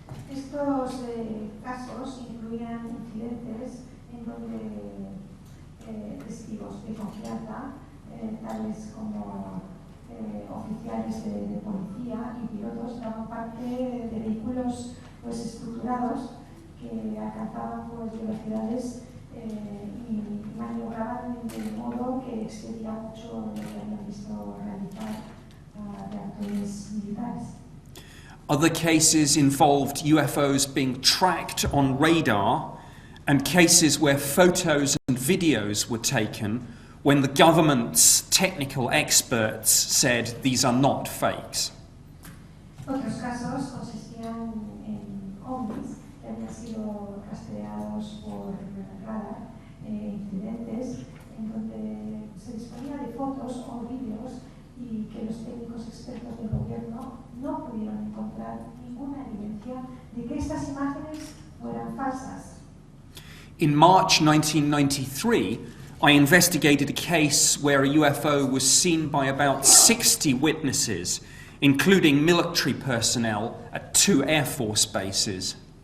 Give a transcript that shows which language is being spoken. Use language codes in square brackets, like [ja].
[es] Estos casos incluían incidentes en donde testigos de confianza, tales como oficiales de policía y pilotos, daban parte de vehículos estructurados que alcanzaban pues, velocidades y maniobraban de modo que excedía mucho lo que habían visto realizar reactores militares. [en] Other cases involved UFOs being tracked on radar, and cases where photos and videos were taken when the government's technical experts said these are not fakes. [es] Otros casos consistían en ovnis que habían sido rastreados por radar, incidentes en donde se disponía de fotos o vídeos y que los técnicos expertos del gobierno no pudieron encontrar ninguna evidencia de que estas imágenes fueran falsas. [en] In March 1993, I investigated a case where a UFO was seen by about 60 witnesses, including military personnel at 2 Air Force bases.